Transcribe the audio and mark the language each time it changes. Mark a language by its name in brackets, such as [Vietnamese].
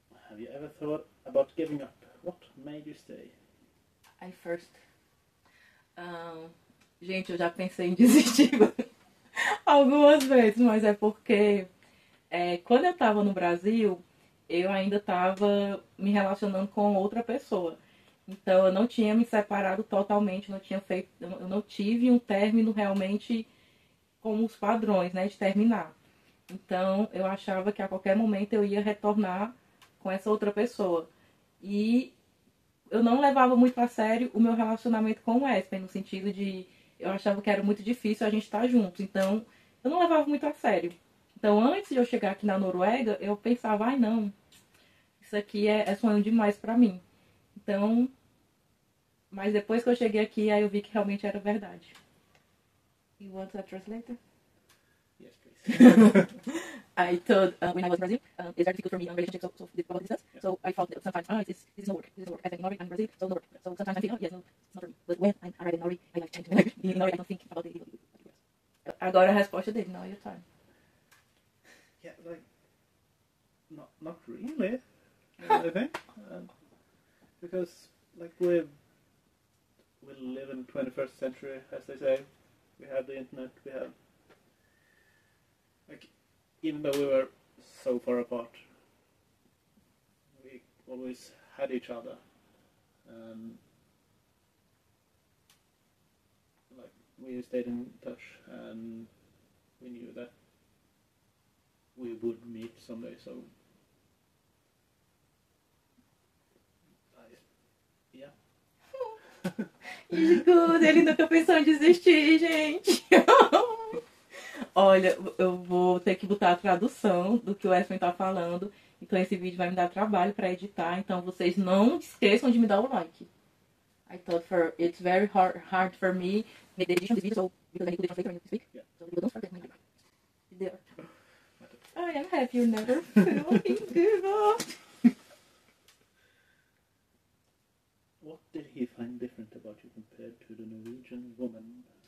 [English] Have you ever thought about giving up? What made you stay? I first. [Portuguese] Gente, eu já pensei em desistir algumas vezes, mas é porque quando eu tava no Brasil, eu ainda estava me relacionando com outra pessoa. Então eu não tinha me separado totalmente, eu não tive um término realmente com os padrões, né, de terminar. Então eu achava que a qualquer momento eu ia retornar com essa outra pessoa. E eu não levava muito a sério o meu relacionamento com o Espen, no sentido de eu achava que era muito difícil a gente estar juntos. Então eu não levava muito a sério. Então, antes de eu chegar aqui na Noruega, eu pensava, ai não, isso aqui é sonho demais pra mim. Então, mas depois que eu cheguei aqui, aí eu vi que realmente era verdade. [English] You want a translator? Yes, please. I thought when I was in Brazil, it's very difficult for me on relationships so about distance. Yeah. So I thought that sometimes, this is no work. As in Norway, I'm in Brazil, so no work. So sometimes I think, yes, no, it's not for me. But when I'm already in Norway, I like change. In Norway, I don't think about it. [Portuguese] Agora a resposta dele, [English] now your time. Yeah, like, not really, I think, because like we live in the 21st century, as they say. We have the internet. We have, like, even though we were so far apart, we always had each other, and like we stayed in touch, and we knew that we would meet someday, so yeah. [Portuguese] Good, ele nunca pensou em desistir, gente. Olha, eu vou ter que botar a tradução do que o Espen tá falando. Então esse vídeo vai me dar trabalho para editar. Então vocês não esqueçam de me dar o like. [English] I thought it's very hard for me make the edition of this video, so because I need to translate when you speak. Yeah. So you don't forget my there. I am happy you never fucking give up. What did he find different about you compared to the Norwegian woman?